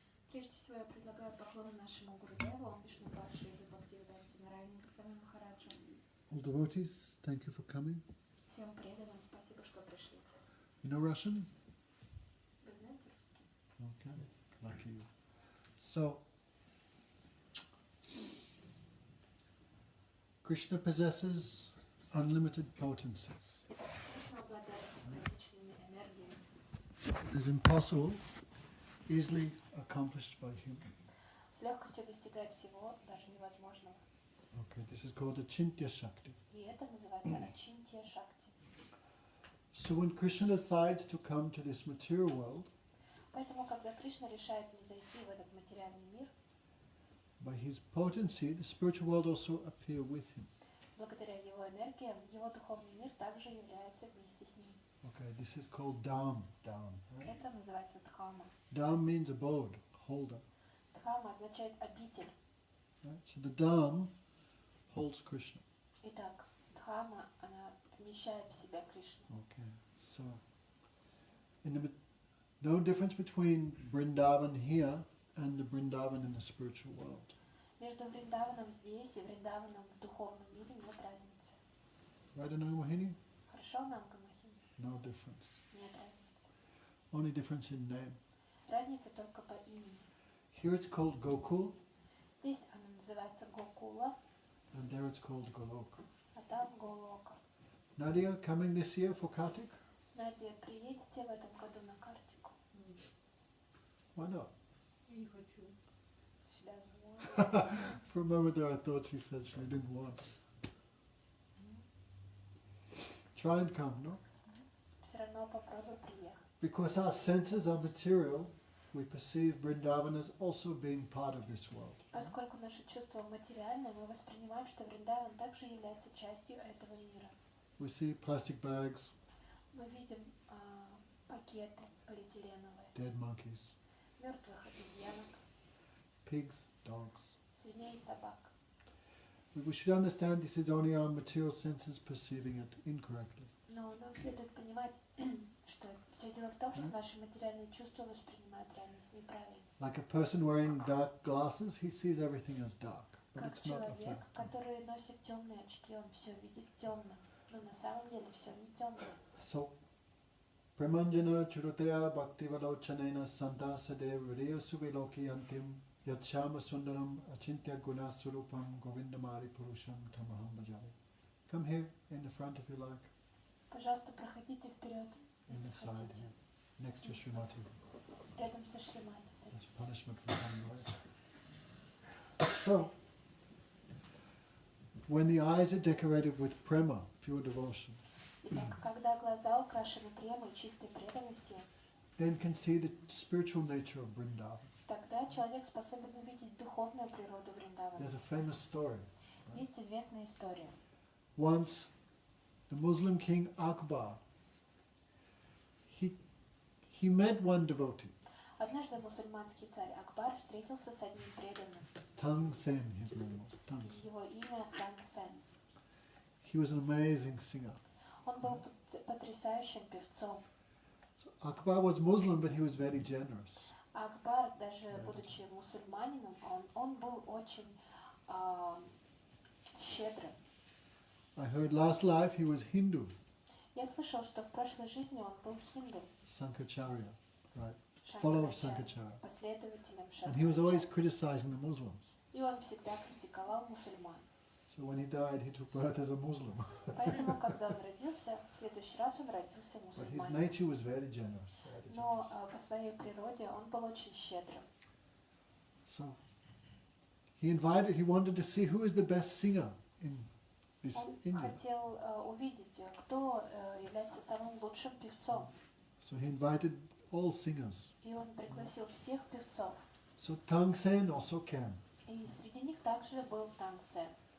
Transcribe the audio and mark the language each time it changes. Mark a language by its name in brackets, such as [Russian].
[Russian] Прежде всего я предлагаю поклоны нашему Гурудеву, Вишнупад Шри Бхактивиданте Нараяне Госвами Махараджу. [English] All devotees, thank you for coming. [Russian] Всем преданным спасибо, что пришли. [English] You know Russian? [Russian] Вы знаете русский? [English] Okay, lucky you. So, Krishna possesses unlimited potencies. [Russian] Кришна обладает бесконечными энергиями. [English] It is impossible, easily accomplished by human. [Russian] С легкостью достигает всего, даже невозможного. [English] Okay, this is called Achintya Shakti. [Russian] И это называется Ачинтия Шакти. [English] So when Krishna decides to come to this material world, [Russian] Поэтому, когда Кришна решает не зайти в этот материальный мир, [English] by his potency, the spiritual world also appear with him. [Russian] благодаря его энергиям, его духовный мир также является вместе с ним. [English] Okay, this is called Dham. Right? [Russian] Это называется Дхама. [English] Dham means abode, holder. [Russian] Дхама означает обитель. [English] Right? So the Dham holds Krishna. [Russian] Итак, Дхама, она вмещает в себя Кришну. [English] Okay, so no difference between Vrindavan here and the Vrindavan in the spiritual world. [Russian] Между Вриндаваном здесь и Вриндаваном в духовном мире нет разницы. [English] Right, Ananga? [Russian] Хорошо, Нанга Махини? [English] No difference. [Russian] Нет разницы. [English] Only difference in name. [Russian] Разница только по имени. [English] Here it's called Gokul, [Russian] Здесь она называется Гокула, [English] and there it's called Goloka. [Russian] а там Голока. [English] Nadia, coming this year for Kartik? [Russian] Надя, приедете в этом году на Картику? [English] Why not? [Russian] Я не хочу. Себя звоню. [English] For a moment there I thought she said she didn't want. Try and come, no? [Russian] Все равно попробуй приехать. [English] Because our senses are material, we perceive Vrindavan as also being part of this world. [Russian] Поскольку наши чувства материальны, мы воспринимаем, что Вриндаван также является частью этого мира. [English] We see plastic bags, [Russian] Мы видим пакеты полиэтиленовые, [English] dead monkeys, [Russian] мертвых обезьянок, [English] pigs, dogs. [Russian] свиней и собак. [English] We should understand this is only our material senses perceiving it incorrectly. [Russian] Но нам следует понимать, что все дело в том, что наши материальные чувства воспринимают реальность неправильно. [English] Like a person wearing dark glasses, he sees everything as dark, but [Russian] Как [English] it's not a [Russian] человек, [English] fact. [Russian] который носит темные очки, он все видит темно, но на самом деле все не темно. So, Pramanjana Churutaya Bhaktivadochanena Santa Sadev Vriya Suvilokiyantim Yachama Sundaram Achintya Guna Surupam Govindamari Purusham Tamaham Bhajari. [English] Come here in the front if you like, [Russian] Пожалуйста, проходите вперед, [English] in [Russian] если [English] the side [Russian] хотите. [English] here, next to Srimati. [Russian] Рядом со Шримати. [English] That's punishment for coming late. So, when the eyes are decorated with prema, pure devotion, [Russian] Итак, когда глаза украшены премой чистой преданности, [English] then can see the spiritual nature of Vrindavan. [Russian] тогда человек способен увидеть духовную природу Вриндавана. [English] There's a famous story. [Russian] Есть известная история. [English] Once, the Muslim king Akbar, he met one devotee, [Russian] Однажды мусульманский царь Акбар встретился с одним преданным. [English] Tang Sen, his name was, Tang Sen. [Russian] Его имя Тан Сен. [English] He was an amazing singer. [Russian] Он был потрясающим певцом. [English] So Akbar was Muslim, but he was very generous. [Russian] Акбар, даже будучи мусульманином, он был очень щедрым. [English] I heard last life he was Hindu, [Russian] Я слышал, что в прошлой жизни он был хинду, [English] Sankacharya, right? Follower of [Russian] Шанкарачарья, [English] Sankacharya. [Russian] последователем [English] And he was always [Russian] Шанкарачарьи. [English] criticizing the Muslims. [Russian] И он всегда критиковал мусульман. [English] So when he died, he took birth as a Muslim. [Russian] Поэтому, когда он родился, в следующий раз он родился [English] But his [Russian] мусульманином. [English] nature was very generous. Very [Russian] Но [English] generous. [Russian] по своей природе он был очень щедрым. [English] So he wanted to see who is the best singer in this [Russian] Он [English] India. [Russian] хотел увидеть, кто является самым лучшим певцом. [English] So he invited all singers. [Russian] И он пригласил всех певцов. [English] So Tangsen also came. [Russian] И среди них также был Тангсен.